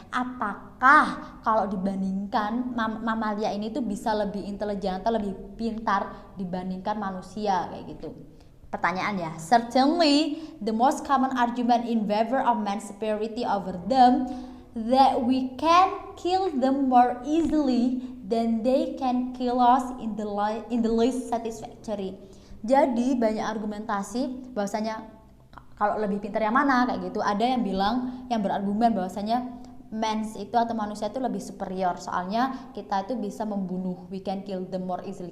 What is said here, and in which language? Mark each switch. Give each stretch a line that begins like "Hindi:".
Indonesian: Apakah kalau dibandingkan mamalia ini tuh bisa lebih intelijen atau lebih pintar dibandingkan manusia kayak gitu? Pertanyaan ya.
English: Certainly, the most common argument in favor of man's superiority over them that we can kill them more easily than they can kill us in the least satisfactory.
Indonesian: Jadi banyak argumentasi bahwasanya kalau lebih pintar yang mana kayak gitu. Ada yang bilang, yang berargumen bahwasanya mens itu atau manusia itu lebih superior, soalnya kita itu bisa membunuh, we can kill them more easily.